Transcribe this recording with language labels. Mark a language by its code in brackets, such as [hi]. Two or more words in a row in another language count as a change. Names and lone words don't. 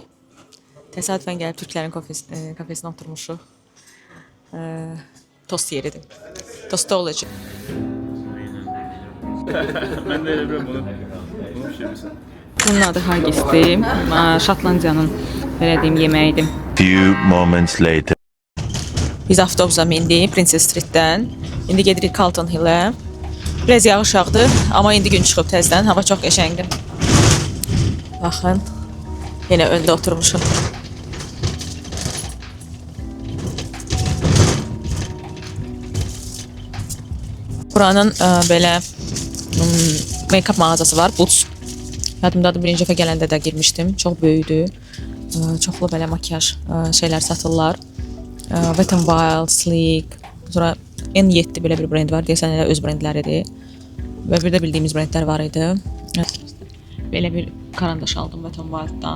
[az] Təsadüfən gəlib türklərin kafesinə oturmuşuq. Tost yeridir. Tosta olacaq. [tr] Ben de öyle biliyorum bunu pişirmişsin. [az] Bunun adı haggisdir. Şotlandiyanın belə deyim yeməyidir. [en] Few moments later. [az] Biz avtobusa mindik Princess Streetdən. İndi gedirik Carlton Hill-ə. Biraz yağış yağdı, amma indi gün çıxıb təzədən. Hava çox qəşəngdir. Baxın, yenə öndə oturmuşum. Buranın belə make-up mağazası var, Boots. Yadımdadır, birinci dəfə gələndə də girmişdim. Çox böyükdür. Çoxlu belə makyaj şeylər satırlar. Wet n Wild, Sleek. Sonra N7 belə bir brend var. Deyəsən elə öz brendləridir. Və bir də bildiyimiz brendlər var idi. Belə bir karandaş aldım Wet n Wild'dan.